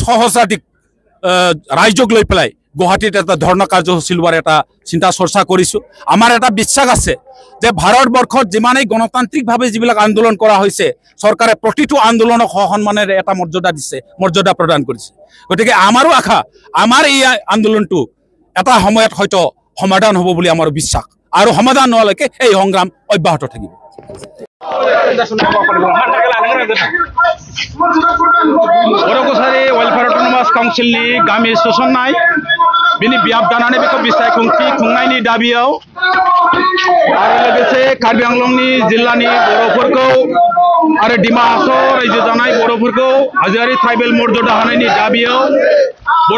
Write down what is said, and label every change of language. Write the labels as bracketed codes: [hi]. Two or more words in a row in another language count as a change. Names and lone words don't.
[as] সহস্ৰাধিক ৰাজ্যক লৈ পেলাই গুৱাহাটীত এটা ধৰ্ণা কাৰ্যসূচী লোৱাৰ এটা চিন্তা চৰ্চা কৰিছো আমাৰ এটা বিশ্বাস আছে যে ভাৰতবৰ্ষত যিমানেই গণতান্ত্ৰিকভাৱে যিবিলাক আন্দোলন কৰা হৈছে চৰকাৰে প্ৰতিটো আন্দোলনক সন্মানেৰে এটা মৰ্যাদা প্ৰদান কৰিছে গতিকে আমাৰো আশা আমাৰ এই আন্দোলনটো এটা সময়ত হয়তো সমাধান হ'ব বুলি আমাৰ বিশ্বাস আৰু সমাধান নোহোৱালৈকে এই সংগ্ৰাম অব্যাহত থাকিব [brx] बड़ कछारी वेलफेयर अटोनोमास काउन्सिलनि गामि सोसननाय बिनि बियाब दानानै बेखौ बिसाय खुंनायनि दाबियाव आरो लोगोसे कार्बि आंलंनि जिल्लानि बर'फोरखौ आरो डिमा हासाव रायजो जानाय बर'फोरखौ हाजोआरि ट्राइबेल मर्यादा होनायनि दाबियाव बड़